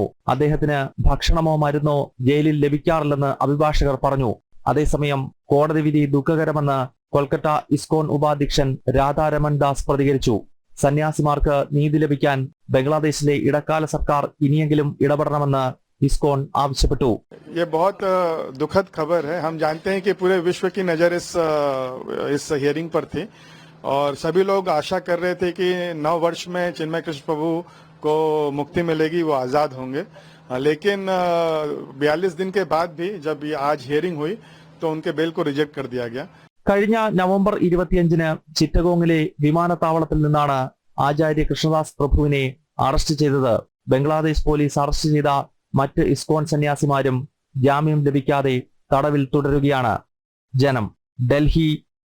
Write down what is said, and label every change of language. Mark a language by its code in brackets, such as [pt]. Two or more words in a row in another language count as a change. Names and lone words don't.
[ml] അദ്ദേഹത്തിന് ഭക്ഷണമോ മരുന്നോ ജയിലിൽ ലഭിക്കാറില്ലെന്ന് അഭിഭാഷകർ പറഞ്ഞു. അതേസമയം കോടതി വിധി ദുഃഖകരമെന്ന് കൊൽക്കത്ത ഇസ്കോൺ ഉപാധ്യക്ഷൻ രാധാരമൺ ദാസ് പ്രതികരിച്ചു. സന്യാസിമാർക്ക് നീതി ലഭിക്കാൻ ബംഗ്ലാദേശിലെ ഇടക്കാല സർക്കാർ ഇനിയെങ്കിലും ഇടപെടണമെന്ന് इस्कॉन आवश्यकപ്പെട്ടു. [hi] ये बहुत दुखद खबर है. हम जानते हैं कि पूरे विश्व की नजर इस हियरिंग पर थी और सभी लोग आशा कर रहे थे कि 9 वर्ष में चिन्मय कृष्ण प्रभु को मुक्ति मिलेगी, वो आजाद होंगे. लेकिन 42 दिन के बाद भी जब ये आज हियरिंग हुई तो उनके बेल को रिजेक्ट कर दिया गया. [ml] കഴിഞ്ഞ നവംബർ 25-ന് ചിറ്റഗോങ്ങിലെ വിമാനത്താവളത്തിൽ നിന്നാണ് ആചാര്യ കൃഷ്ണദാസ് പ്രഭുവിനെ അറസ്റ്റ് ചെയ്തത്. ബംഗ്ലാദേശ് പോലീസ് അറസ്റ്റ് ചെയ്ത മറ്റ് ഇസ്കോൺ സന്യാസിമാരും ജാമ്യം ലഭിക്കാതെ തടവിൽ തുടരുകയാണ്. ജനം, ഡൽഹി.